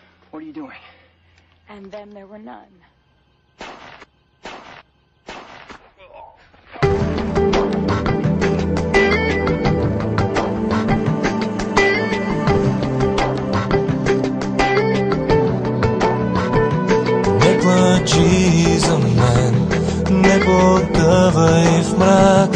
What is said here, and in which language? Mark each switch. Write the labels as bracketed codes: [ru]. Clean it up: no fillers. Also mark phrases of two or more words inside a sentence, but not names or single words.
[en] What are you doing? And then there were none. [bg] Не плачи за мен, не потъвай в мрак.